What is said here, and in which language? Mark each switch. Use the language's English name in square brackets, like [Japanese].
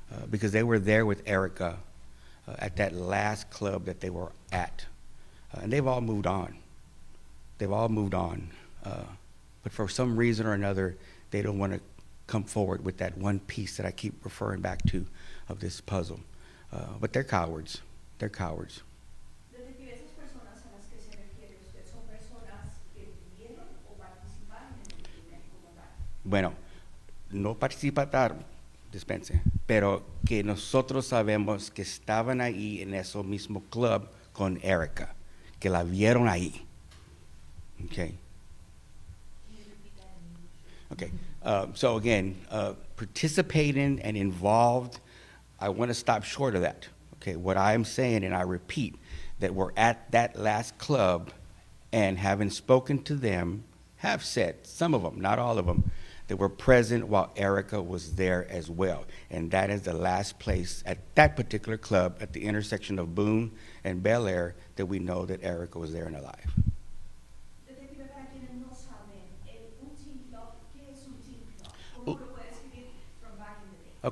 [English] Because they were there with Erica at that last club that they were at. And they've all moved on. They've all moved on. But for some reason or another, they don't want to come forward with that one piece that I keep referring back to of this puzzle. But they're cowards. They're cowards. [Spanish] Detective, esas personas a las que se refiere usted son personas que vivieron o participaron en el crimen como tal. Bueno, no participaron, dispense, pero que nosotros sabemos que estaban ahí en ese mismo club con Erica, que la vieron ahí. [English] Okay. Okay. So again, participating and involved, I want to stop short of that. Okay. What I'm saying, and I repeat, that we're at that last club, and having spoken to them, have said, some of them, not all of them, that were present while Erica was there as well. And that is the last place at that particular club at the intersection of Boone and Bel Air that we know that Erica was there and alive. [Spanish] Detective, para quienes no saben, un teen club, ¿qué es un teen club? ¿Cómo lo puede escribir [English] from back in the day?